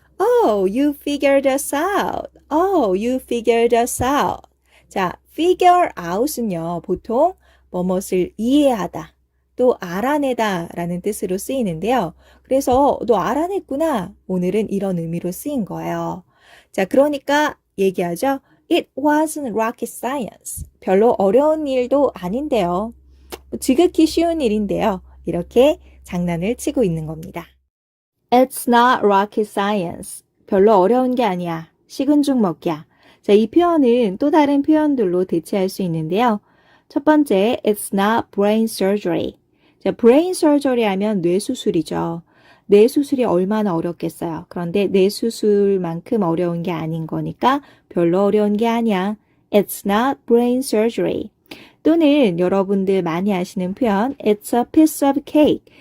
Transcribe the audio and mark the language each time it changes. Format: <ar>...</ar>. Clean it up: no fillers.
<en>Oh, you figured us out. Oh, you figured us out.</en> <ko>자, figure out은요, 보통 뭐뭇을 이해하다, 또 알아내다 라는 뜻으로 쓰이는데요. 그래서 너 알아냈구나. 오늘은 이런 의미로 쓰인 거예요. 자, 그러니까 얘기하죠.</ko> <en>It wasn't rocket science.</en> <ko>별로 어려운 일도 아닌데요. 지극히 쉬운 일인데요. 이렇게 장난을 치고 있는 겁니다.</ko> <en>It's not rocket science.</en> <ko>별로 어려운 게 아니야. 식은 죽 먹기야. 자, 이 표현은 또 다른 표현들로 대체할 수 있는데요. 첫 번째,</ko> <en>It's not brain surgery.</en> <ko>자, brain surgery 하면 뇌수술이죠. 뇌수술이 얼마나 어렵겠어요. 그런데 뇌수술만큼 어려운 게 아닌 거니까 별로 어려운 게 아니야.</ko> <en>It's not brain surgery.</en> <ko>또는 여러분들 많이 아시는 표현</ko> <en>It's a piece of cake.</en>